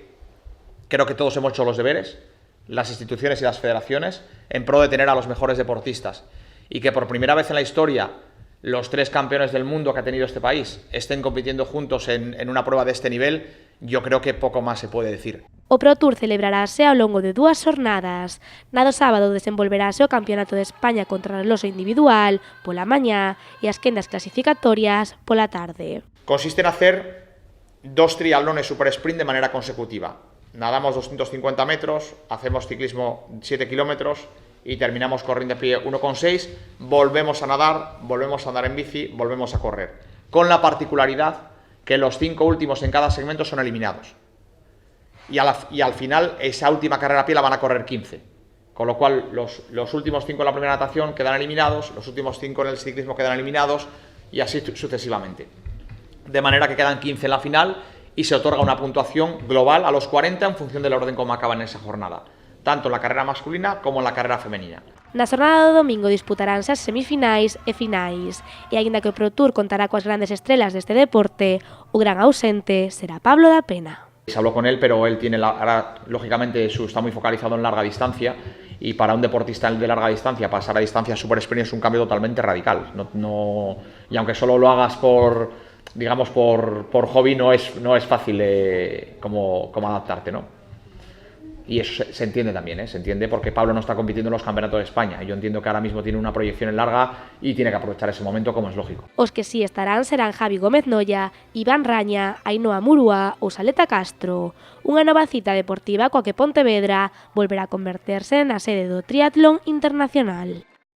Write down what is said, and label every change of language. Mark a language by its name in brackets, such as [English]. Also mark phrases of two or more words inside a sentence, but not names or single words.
[Spanish] Creo que todos hemos hecho los deberes, las instituciones y las federaciones, en pro de tener a los mejores deportistas, y que por primera vez en la historia los 3 campeones del mundo que ha tenido este país estén compitiendo juntos en una prueba de este nivel, yo creo que poco más se puede decir. [Galician] O Pro Tour celebrarase ao longo de 2 xornadas. Na do sábado desenvolverase o Campeonato de España contrarreloxo individual pola mañá e as quendas clasificatorias pola tarde. [Spanish] Consiste en hacer 2 triatlones super sprint de manera consecutiva. Nadamos 250 metros, hacemos ciclismo 7 kilómetros y terminamos corriendo a pie 1,6, volvemos a andar en bici, volvemos a correr. Con la particularidad que los 5 últimos en cada segmento son eliminados. Y al final, esa última carrera a pie la van a correr 15. Con lo cual, los últimos 5 en la primera natación quedan eliminados, los últimos 5 en el ciclismo quedan eliminados, y así sucesivamente. De manera que quedan 15 en la final y se otorga una puntuación global a los 40 en función del orden como acaban en esa jornada, tanto en la carrera masculina como en la carrera femenina. [Galician] Na xornada do domingo disputaránse as semifinais e finais, e aínda que o Pro Tour contará coas grandes estrelas deste deporte, o gran ausente será Pablo da Pena. [Spanish] Se habló con él, pero él tiene ahora, lógicamente, está muy focalizado en larga distancia, y para un deportista de larga distancia pasar a distancia super sprint es un cambio totalmente radical. Y aunque solo lo hagas por hobby, no es fácil como adaptarte, ¿no? Y eso se entiende también, se entiende, porque Pablo no está compitiendo en los campeonatos de España. Yo entiendo que ahora mismo tiene una proyección en larga y tiene que aprovechar ese momento, como es lógico. [Galician] Os que sí estarán serán Javi Gómez Noya, Iván Raña, Ainhoa Murúa ou Saleta Castro. Unha nova cita deportiva coa que Pontevedra volverá a converterse na sede do triatlón internacional.